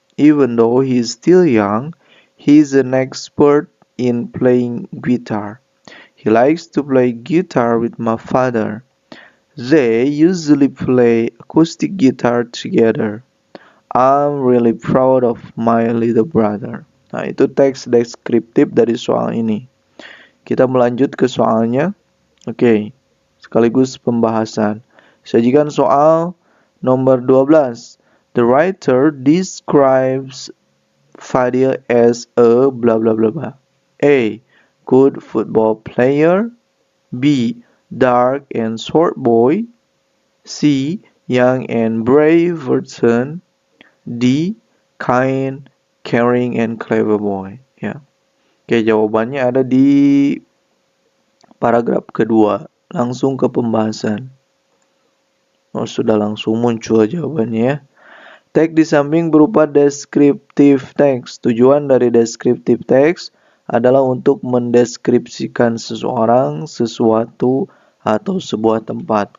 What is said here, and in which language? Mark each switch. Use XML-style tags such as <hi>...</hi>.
<en>Even though he is still young, he is an expert in playing guitar. He likes to play guitar with my father. They usually play acoustic guitar together. I'm really proud of my little brother.</en> <id>Nah, itu teks deskriptif dari soal ini. Kita melanjut ke soalnya. Oke, sekaligus pembahasan. Sajikan soal nomor 12.</id> <en>The writer describes Fadil as a blah blah blah blah. A. Good football player. B. Dark and short boy. C. Young and brave person. D. Kind, caring and clever boy.</en> <id>Ya. Oke, jawabannya ada di paragraf kedua. Langsung ke pembahasan. Oh, sudah langsung muncul jawabannya ya. Teks di samping berupa deskriptif teks. Tujuan dari deskriptif teks adalah untuk mendeskripsikan seseorang, sesuatu, atau sebuah tempat.</id>